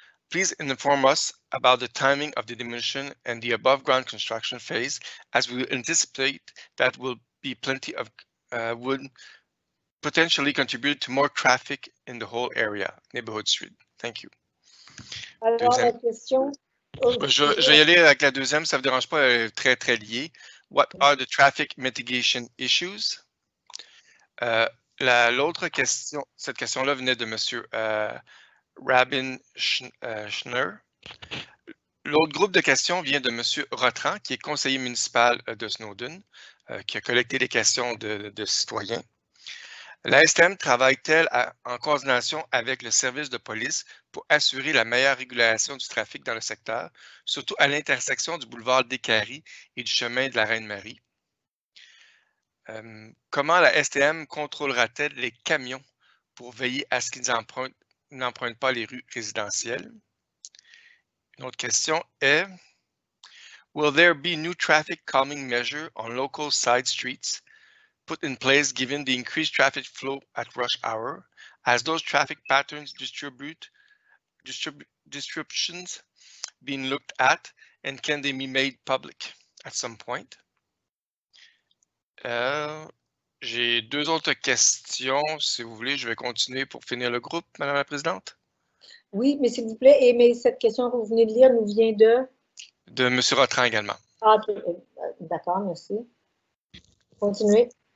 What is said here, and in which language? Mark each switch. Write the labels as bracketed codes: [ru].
[en] Please inform us about the timing of the demolition and the above ground construction phase, as we anticipate that will be plenty of would potentially contribute to more traffic in the whole area, neighborhood street. Thank you. [fr] Alors, la question... Je vais y aller avec la deuxième, ça ne vous dérange pas, elle est très, très liée. [en] What are the traffic mitigation issues? [fr] L'autre question, cette question-là venait de M. Rabin Schneur. L'autre groupe de questions vient de M. Rotran, qui est conseiller municipal de Snowden, qui a collecté les questions de citoyens. La STM travaille-t-elle en coordination avec le service de police pour assurer la meilleure régulation du trafic dans le secteur, surtout à l'intersection du boulevard Décarie et du chemin de la Reine-Marie? Comment la STM contrôlera-t-elle les camions pour veiller à ce qu'ils n'empruntent pas les rues résidentielles? Une autre question est: [en] will there be new traffic calming measure on local side streets put in place given the increased traffic flow at rush hour? Has those traffic patterns distributions been looked at, and can they be made public at some point? [fr] J'ai 2 autres questions, si vous voulez. Je vais continuer pour finir le groupe, Madame la Présidente. Oui, mais s'il vous plaît, mais cette question que vous venez de lire nous vient de? De M. Rotran également. Ah, okay. D'accord, merci. Continuez.